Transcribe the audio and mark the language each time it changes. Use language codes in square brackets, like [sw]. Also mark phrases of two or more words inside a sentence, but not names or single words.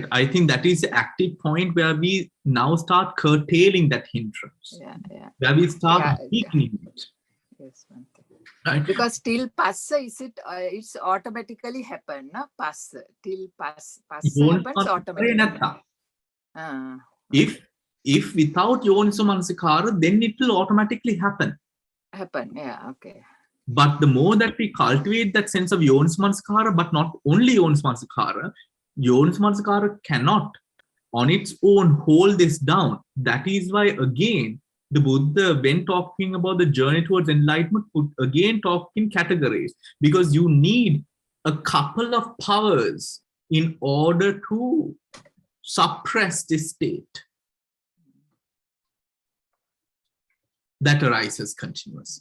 [en] I think that is the active point where we now start curtailing that hindrance. Yeah. Where we start weakening it. Yes, Bhante. Right? Because till passa it's automatically happen, no? Passa happens automatically. If without [pi] yoniso manasikara, [en] then it will automatically happen. Yeah, okay. But the more that we cultivate that sense of [pi] yoniso manasikara, [en] but not only [pi] yoniso manasikara [en] cannot on its own hold this down. That is why again the Buddha, when talking about the journey towards enlightenment, would again talk in categories, because you need a couple of powers in order to suppress this state that arises continuously.